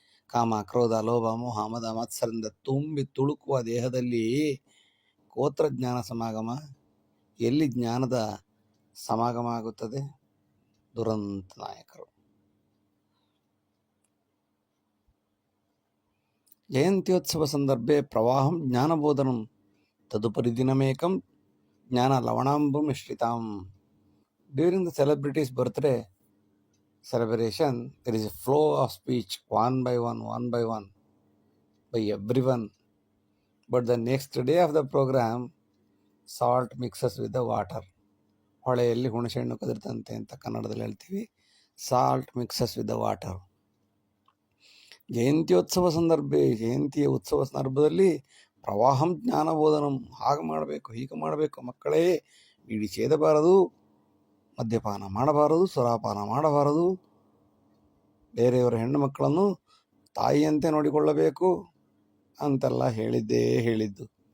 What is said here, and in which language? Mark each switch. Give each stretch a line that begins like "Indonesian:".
Kannada: ಕಾಮ, ಕ್ರೋಧ, ಲೋಭ, ಮೋಹ, ಮದ, ಮತ್ಸರದಿಂದ ತುಂಬಿ ತುಳುಕುವ ದೇಹದಲ್ಲಿ
Sanskrit: ಕೋತ್ರ ಜ್ಞಾನ ಸಮಾಗಮ,
Kannada: ಎಲ್ಲಿ ಜ್ಞಾನದ ಸಮಾಗಮ ಆಗುತ್ತದೆ? ದುರಂತ ನಾಯಕರು.
Sanskrit: ಜಯಂತ್ಯೋತ್ಸವ ಸಂದರ್ಭೆ ಪ್ರವಾಹಂ ಜ್ಞಾನಬೋಧನಂ ತದುಪರಿ ದಿನಮೇಕಂ ಜ್ಞಾನ ಲವಣಾಂಬು ಮಿಶ್ರಿತಾಂ.
English: During the celebrities birthday celebration, there is a flow of speech, one by one, by everyone. But the next day of the program, salt mixes with the water.
Kannada: ಹೊಳೆಯಲ್ಲಿ ಹುಣಸೆಹಣ್ಣು ಕದಿರ್ತಂತೆ ಅಂತ ಕನ್ನಡದಲ್ಲಿ ಹೇಳ್ತೀವಿ.
English: Salt mixes with the water.
Kannada: ಜಯಂತ್ಯೋತ್ಸವ ಜಯಂತಿಯ ಉತ್ಸವ ಸಂದರ್ಭದಲ್ಲಿ
Sanskrit: ಪ್ರವಾಹಂ ಜ್ಞಾನಬೋಧನಂ,
Kannada: ಹಾಗೆ ಮಾಡಬೇಕು, ಹೀಗೆ ಮಾಡಬೇಕು, ಮಕ್ಕಳೇ ಬೀಡಿ ಸೇದಬಾರದು, ಮದ್ಯಪಾನ ಮಾಡಬಾರದು, ಸುರಾಪಾನ ಮಾಡಬಾರದು, ಬೇರೆಯವರ ಹೆಣ್ಣು ಮಕ್ಕಳನ್ನು ತಾಯಿಯಂತೆ ನೋಡಿಕೊಳ್ಳಬೇಕು ಅಂತೆಲ್ಲ ಹೇಳಿದ್ದು.